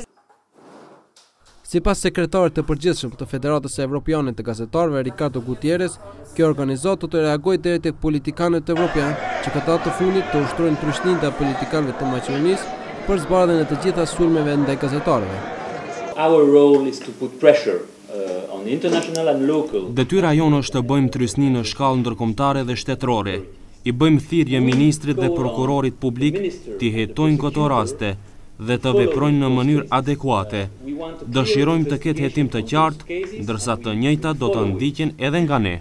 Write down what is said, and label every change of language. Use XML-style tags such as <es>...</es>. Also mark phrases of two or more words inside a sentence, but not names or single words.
<sq>Sipas sekretarit të përgjithshëm të Federatës Evropiane të Gazetarëve, Ricardo Gutierrez, kjo organizatë të reagojë deri tek politikanët evropianë që këta të fundit të ushtrojnë trysnin ndaj politikanëve të Maqedonisë për zbardhjen e të gjitha sulmeve ndaj gazetarëve.</sq> <en>Our role is to put pressure on international and local.</en> <sq>Detyra jonë është të bëjmë trysni në shkallë ndërkombëtare dhe shtetërore. I bëjmë thirrje ministrit dhe prokurorit publik t'i hetojnë këto raste dhe të veprojnë në mënyrë adekuate. Dëshirojmë të ketë hetim të qartë, ndërsa të njëjtat do të ndiqen edhe nga ne.</sq>